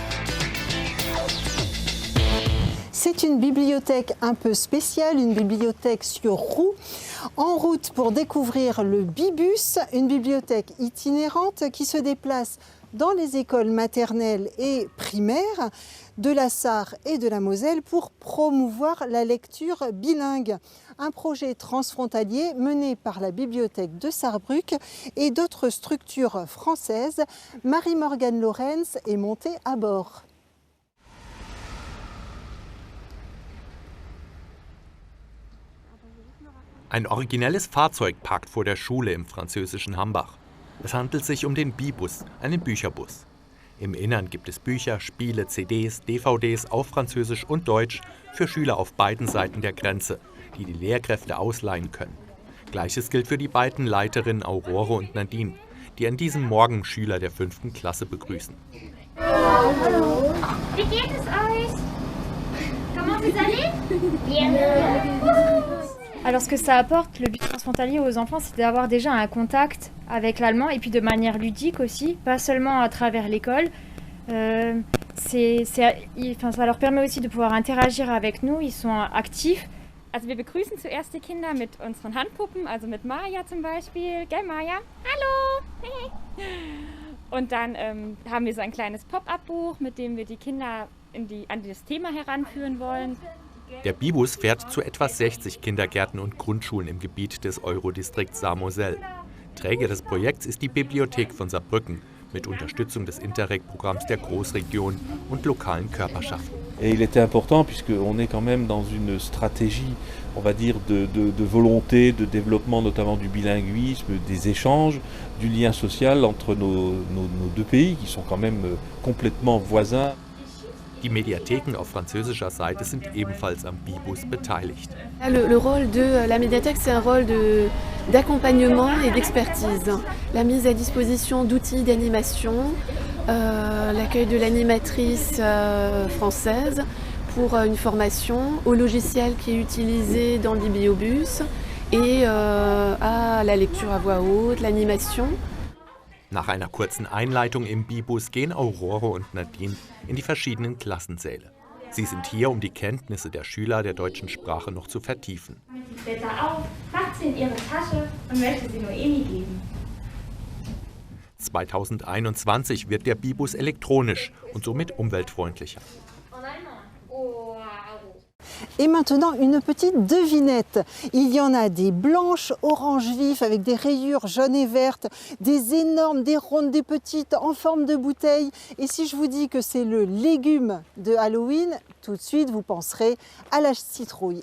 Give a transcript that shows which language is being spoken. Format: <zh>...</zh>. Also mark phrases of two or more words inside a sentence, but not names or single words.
<fr>C'est une bibliothèque un peu spéciale, une bibliothèque sur roue, en route pour découvrir le Bibus, une bibliothèque itinérante qui se déplace dans les écoles maternelles et primaires de la Sarre et de la Moselle pour promouvoir la lecture bilingue. Un projet transfrontalier mené par la bibliothèque de Sarrebruck et d'autres structures françaises. Marie-Morgane Lorenz est montée à bord.</fr> <de>Ein originelles Fahrzeug parkt vor der Schule im französischen Hambach. Es handelt sich um den Bibus, einen Bücherbus. Im Innern gibt es Bücher, Spiele, CDs, DVDs auf Französisch und Deutsch für Schüler auf beiden Seiten der Grenze, die die Lehrkräfte ausleihen können. Gleiches gilt für die beiden Leiterinnen Aurore und Nadine, die an diesem Morgen Schüler der 5. Klasse begrüßen. Hallo. Wie geht es euch?</de> <fr>Comment vous allez? Bien. Alors ce que ça apporte, le but transfrontalier aux enfants, c'est d'avoir déjà un contact avec l'allemand et puis de manière ludique aussi, pas seulement à travers l'école. Ça leur permet aussi de pouvoir interagir avec nous, ils sont actifs.</fr> <de>Also wir begrüßen zuerst die Kinder mit unseren Handpuppen, also mit Maja zum Beispiel. Gell Maja? Hallo! Und dann haben wir so ein kleines Pop-up-Buch, mit dem wir die Kinder an das Thema heranführen wollen. Der Bibus fährt zu etwa 60 Kindergärten und Grundschulen im Gebiet des Eurodistrikts Sarre-Moselle. Träger des Projekts ist die Bibliothek von Saarbrücken mit Unterstützung des Interreg-Programms der Großregion und lokalen Körperschaften.</de> <fr>Et il était important puisqu'on est quand même dans une stratégie, on va dire, de volonté, de développement notamment du bilinguisme, des échanges, du lien social entre nos 2 pays qui sont quand même complètement voisins.</fr> <de>Die Mediatheken auf französischer Seite sind ebenfalls am Bibus beteiligt.</de> <fr>Le rôle de la médiathèque, c'est un rôle d'accompagnement et d'expertise. La mise à disposition d'outils d'animation, l'accueil de l'animatrice française pour une formation au logiciel qui est utilisé dans le bibliobus et à la lecture à voix haute, l'animation.</fr> <de>Nach einer kurzen Einleitung im Bibus gehen Aurore und Nadine in die verschiedenen Klassensäle. Sie sind hier, um die Kenntnisse der Schüler der deutschen Sprache noch zu vertiefen. Die Blätter auf, macht sie in ihre Tasche und möchte sie Noemi geben. 2021 wird der Bibus elektronisch und somit umweltfreundlicher.</de> <fr>Et maintenant, une petite devinette. Il y en a des blanches, orange vif, avec des rayures jaunes et vertes, des énormes, des rondes, des petites, en forme de bouteille. Et si je vous dis que c'est le légume de Halloween, tout de suite, vous penserez à la citrouille.</fr>